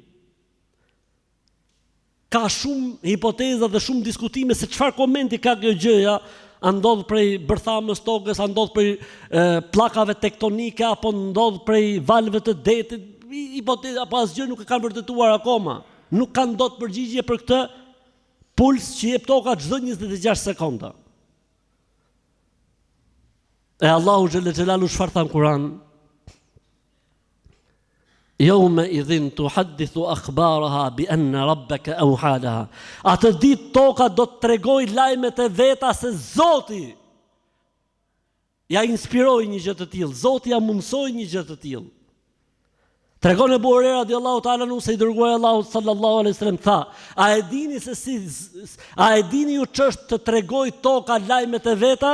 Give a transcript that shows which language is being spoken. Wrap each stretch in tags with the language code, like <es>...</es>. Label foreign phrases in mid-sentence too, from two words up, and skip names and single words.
<sq>Ka shumë hipoteza dhe shumë diskutime se çfarë komenti ka kjo gjëja, a ndodh prej bërthamës tokës, a ndodh prej pllakave tektonike, apo ndodh prej valëve të detit, hipoteza, apo asgjë nuk e kanë vërtetuar akoma. Nuk kanë dot përgjigje për këtë puls që jep toka çdo 26 sekonda. E Allahu</sq> <ar>جل جلاله</ar> <sq>çfarë tha në Kur'an?</sq> <ar>يوم إذ تحدث أخبارها ب أن ربك أوحى لها.</ar> <sq>Atë ditë toka do të tregojë lajmet e veta se Zoti ja inspiroi një gjë të tillë, Zoti ja mundsoi një gjë të tillë. Tregon Ebu Hurajra</sq> <ar>رضي الله تعالى عنه</ar> <sq>se i dërguari Allahu</sq> <ar>صلى الله عليه وسلم</ar> <sq>tha: a e dini ju ç'është të tregoj toka lajmet e veta?</sq>